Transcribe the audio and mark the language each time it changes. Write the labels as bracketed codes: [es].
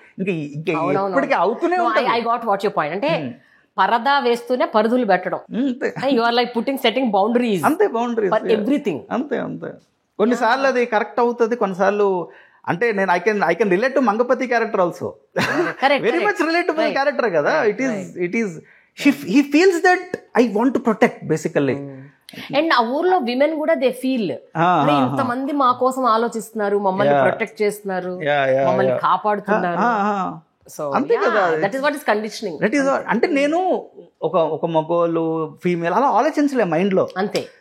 [te] ఇంకా ఇప్పటికీ అవుతూనే ఉంటుంది. [en] I got what your point. [te] అంటే పరదా వేస్తూనే పరిధులు పెట్టడం. [en] You are like putting setting boundaries. అంతే, boundaries for everything. అంతే. [te] కొన్నిసార్లు అది కరెక్ట్ అవుతుంది, కొన్నిసార్లు అంటే నేను [en] I can relate to Mangapathi character also. Very much relatable character కదా. It is he feels that I want to protect basically. [te] And ఆ ఊర్లో విమెన్ కూడా [en] they feel [te] ఇంతమంది మా కోసం ఆలోచిస్తున్నారు, మమ్మల్ని ప్రొటెక్ట్ చేస్తున్నారు, మమ్మల్ని కాపాడుతున్నారు. [en] so [te] అంతే కదా, [en] That is what is conditioning. That is [te] అంటే నేను ఒక మగోళ్ళు ఫీమేల్ అలా ఆలోచించలే మైండ్ లో. అంతే.